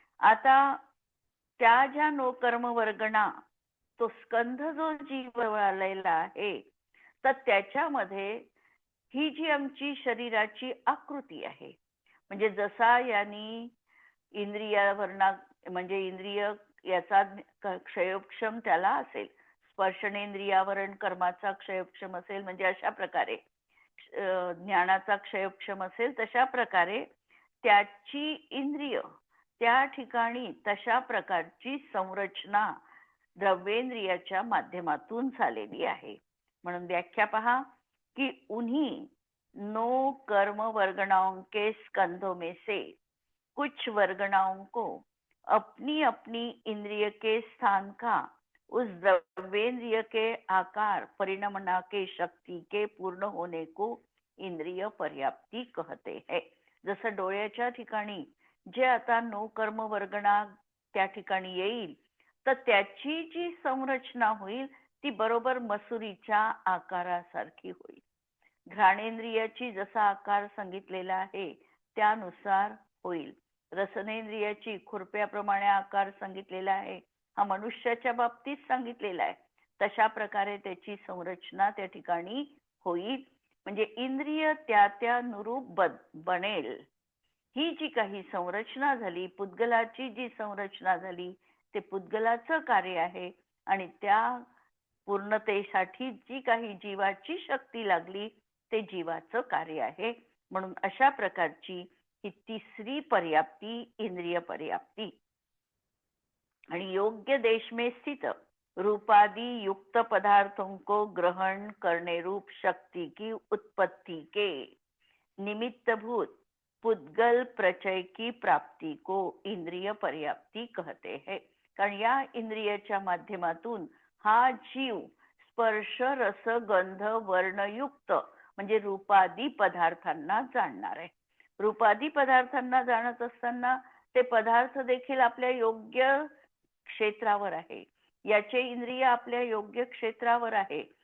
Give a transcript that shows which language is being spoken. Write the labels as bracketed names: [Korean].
[Marathi] आता त्या ज्या कर्म वर्गणा तो स्कंध जो जीव आलेला आहे तर त्याच्यामध्ये ही जी आमची शरीराची आकृती आहे, म्हणजे जसा यांनी इंद्रियावरणा म्हणजे इंद्रिय याचा क्षयोक्षम त्याला असेल, स्पर्शनेंद्रियावरण कर्माचा क्षयोक्षम असेल, म्हणजे अशा प्रकारे ज्ञानाचा क्षयोक्षम असेल, तशा प्रकारे त्याची इंद्रिय त्या ठिकाणी तशा प्रकारची संरचना द्रव्येंद्रियाच्या माध्यमातून झालेली आहे. म्हणून व्याख्या पहा कि [Hindi] उन्हीं नो कर्म वर्गणाओं के स्कंधों में से कुछ वर्गणाओं को अपनी अपनी इंद्रिय के स्थान का उस द्रव्येंद्रिय के आकार परिणमना के शक्ति के पूर्ण होने को इंद्रिय पर्याप्ती कहते हैं. [Marathi] जसं डोळ्याच्या ठिकाणी जे आता नो कर्म वर्गणा त्या ठिकाणी येईल तर त्याची जी संरचना होईल ती बरोबर मसुरीच्या आकारासारखी होईल. घ्राणेंद्रियाची जसा आकार सांगितलेला आहे त्यानुसार होईल. रसनेंद्रियाची खुरप्याप्रमाणे आकार सांगितलेला आहे, हा मनुष्याच्या बाबतीत सांगितलेला आहे. तशा प्रकारे त्याची संरचना त्या ठिकाणी होईल. म्हणजे इंद्रिय त्या त्या नुरूप बनेल. ही जी काही संरचना झाली, पुद्गलाची जी संरचना झाली ते पुद्गलाचं कार्य आहे आणि त्या पूर्णतेसाठी जी काही जीवाची शक्ती लागली ते जीवाचं कार्य आहे. म्हणून अशा प्रकारची ही तिसरी पर्याप्ती इंद्रिय पर्याप्ती. [Hindi] आणि योग्य देश में स्थित रूपादि युक्त पदार्थों को ग्रहण करने रूप शक्ति की उत्पत्ति के निमित्तभूत पुद्गल प्रचय की प्राप्ति को इंद्रिय पर्याप्ती कहते हैं. [Marathi] कारण या इंद्रियाच्या माध्यमातून हा जीव स्पर्श रस गंध वर्णयुक्त म्हणजे रूपादी पदार्थांना जाणणार आहे. रूपादी पदार्थांना जाणत असताना ते पदार्थ देखील आपल्या योग्य क्षेत्रावर आहे, याचे इंद्रिय आपल्या योग्य क्षेत्रावर आहे.